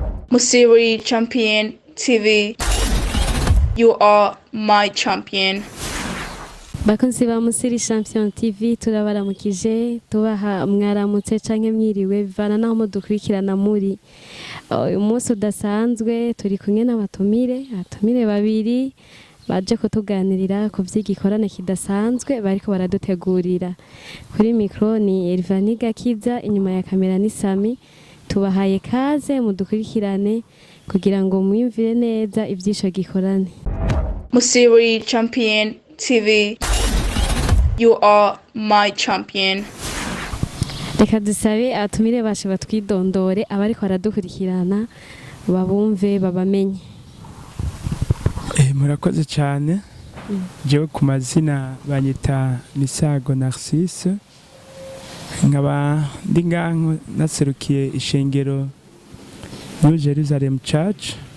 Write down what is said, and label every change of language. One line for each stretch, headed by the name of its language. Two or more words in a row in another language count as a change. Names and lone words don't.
English: Musiri Champion TV. You are my champion.
Rundi: Bakunzi ba Musiri Champion TV turabaramukije tubaha mwaramutse canke mwiriwe bivana naho mudukurikirana muri uyu munsi udasanzwe turi kumwe n'abatumire babiri baje kutuganirira ku vy'igikorane kidasanzwe bariko baradutegurira kuri micro ni Yes'arakiza inyuma ya kamera ni Sami tubahaye Kaze mudukurikirane kugira ngo mwiyumvire neza ivyisho gikorane.
English: Musiri Champion TV. You are my champion.
Rundi: Reka dusabe abatumire bashe batwidondore abariko baradukurikirana babumve babamenye. Murakoze cyane. Jewe ku mazina banyita Misago Narcisse. Nkaba ndi ngaho naserukiye Ishengero New Jerusalem Church.